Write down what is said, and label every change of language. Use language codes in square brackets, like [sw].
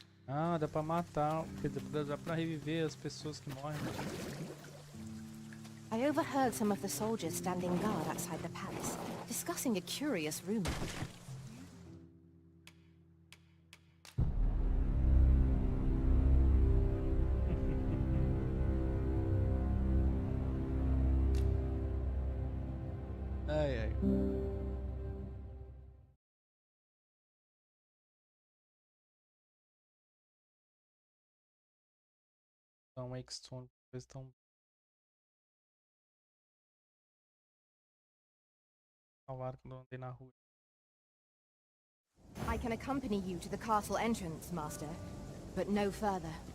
[pt] Ah, dá pra matar, quer dizer, dá pra reviver as pessoas que morrem. [en] I overheard some of the soldiers standing guard outside the palace, discussing a curious rumor. [pt] Ai, ai. Então, Wakestone, eles estão salvaram quando eu andei na rua. [en] I can accompany you to the castle entrance, Master, but no further.